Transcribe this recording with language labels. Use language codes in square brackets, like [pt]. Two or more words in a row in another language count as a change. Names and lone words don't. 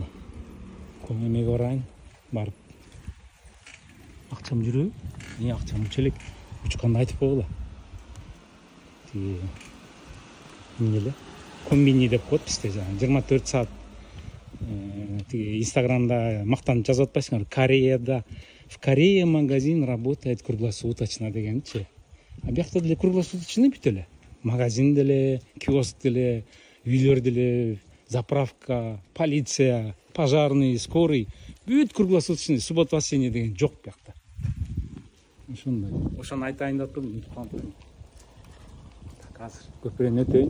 [ky] Эмеге барайын, барып. Акчам жүрөбү? Акчам уча элек. Учканды айтып койгула. Тиги эмне эле? Комбини деп коет бизде, 24 саат. Тиги Инстаграмда мактанып жазып атпайсыңар? Кореяда, [ru] в Корее магазин работает круглосуточно дегенчи. [ky] А биякта деле круглосуточный бүт эле. Магазин деле, киоск деле, үйлөр деле, заправка, полиция, пожарный, скорый, бүт круглосуточный, [ru] суббота воскресенье [ky] деген жок биякта. Ошондой. Ошону айтайын деп турдум, унутуп калдым. Так, азыр көпүрөнү өтөйүн.